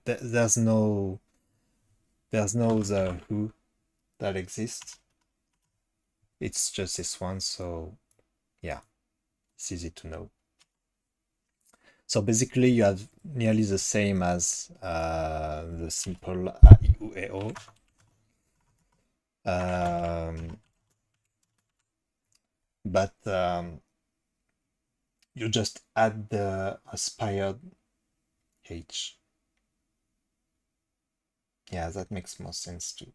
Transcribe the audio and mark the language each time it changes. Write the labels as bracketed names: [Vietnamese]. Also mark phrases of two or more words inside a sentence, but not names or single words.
[English] There's no other hu that exists. It's just this one. So yeah, it's easy to know. So basically, you have nearly the same as the simple a, I, u, e, o. But you just add the aspired H. Yeah, that makes more sense too.